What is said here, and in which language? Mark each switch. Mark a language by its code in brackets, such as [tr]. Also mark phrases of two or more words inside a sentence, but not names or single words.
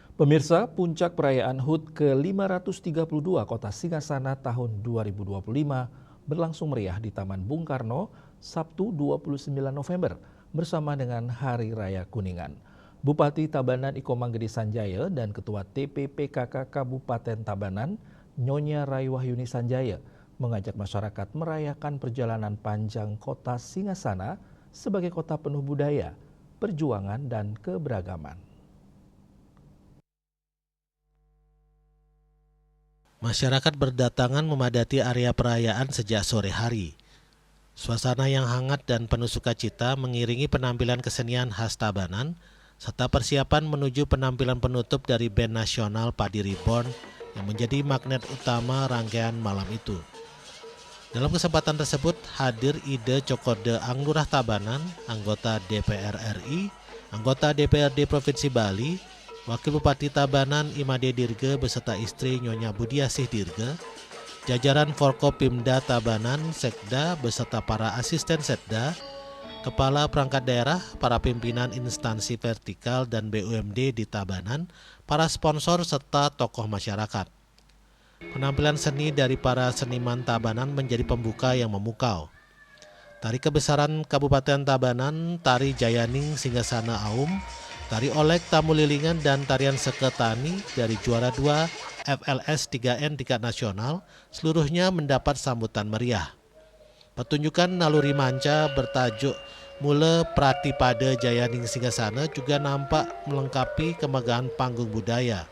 [id] Pemirsa, puncak perayaan HUT ke-532 Kota Singasana tahun 2025 berlangsung meriah di Taman Bung Karno Sabtu 29 November bersama dengan Hari Raya Kuningan. Bupati Tabanan Iko Manggede Sanjaya dan Ketua TPPKK Kabupaten Tabanan Nyonya Raiwahyuni Sanjaya mengajak masyarakat merayakan perjalanan panjang Kota Singasana sebagai kota penuh budaya, perjuangan, dan keberagaman. Masyarakat berdatangan memadati area perayaan sejak sore hari. Suasana yang hangat dan penuh sukacita mengiringi penampilan kesenian khas Tabanan, serta persiapan menuju penampilan penutup dari band nasional Padi Reborn yang menjadi magnet utama rangkaian malam itu. Dalam kesempatan tersebut hadir Ide Cokode Anglurah Tabanan, anggota DPR RI, anggota DPRD Provinsi Bali, Wakil Bupati Tabanan Imade Dirge beserta istri Nyonya Budiasih Dirge, jajaran Forkopimda Tabanan, Sekda beserta para asisten Sekda, kepala perangkat daerah, para pimpinan instansi vertikal dan BUMD di Tabanan, para sponsor serta tokoh masyarakat. Penampilan seni dari para seniman Tabanan menjadi pembuka yang memukau. Tari kebesaran Kabupaten Tabanan, Tari Jayaning Singasana Aum, Tari Olek Tamu Lilingan, dan tarian Seketani dari juara 2 FLS 3N tingkat nasional seluruhnya mendapat sambutan meriah. Pertunjukan naluri manca bertajuk Mula Pratipada Jayaning Singasana juga nampak melengkapi kemegahan panggung budaya.